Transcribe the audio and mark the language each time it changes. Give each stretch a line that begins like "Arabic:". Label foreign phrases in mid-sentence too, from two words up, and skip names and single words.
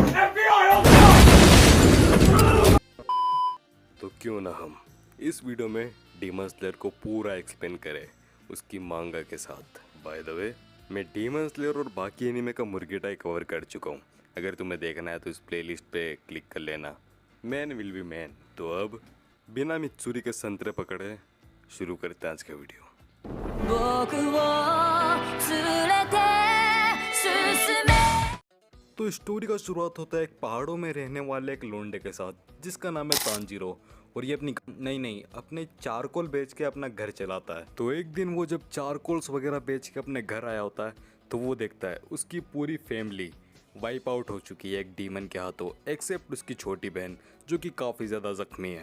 Hindi: तो क्यों ना हम इस वीडियो में डीमन स्लेयर को पूरा एक्सप्लेन करें उसकी मांगा के साथ।
English: by the way,
Hindi: मैं डीमन स्लेयर और बाकी एनीमे का मुर्गेटाई कवर कर चुका हूँ। अगर तुम्हें देखना है तो इस प्लेलिस्ट पे क्लिक कर लेना।
English: man will be man.
Hindi: तो अब बिना मित्सुरी के संतरे पकड़े शुरू करते हैं आज का वीडियो।
Japanese: 僕を連れて進め
Hindi: तो स्टोरी का शुरुआत होता है एक पहाड़ों में रहने वाले एक लोंडे के साथ जिसका नाम है तांजीरो, और ये अपने चारकोल बेच के अपना घर चलाता है। तो एक दिन वो जब चारकोल्स वगैरह बेच के अपने घर आया होता है तो वो देखता है उसकी पूरी फैमिली
English: wipe out
Hindi: हो चुकी है एक डीमन के हाथों, एक्सेप्ट उसकी छोटी बहन जो कि काफ़ी ज़्यादा जख्मी है।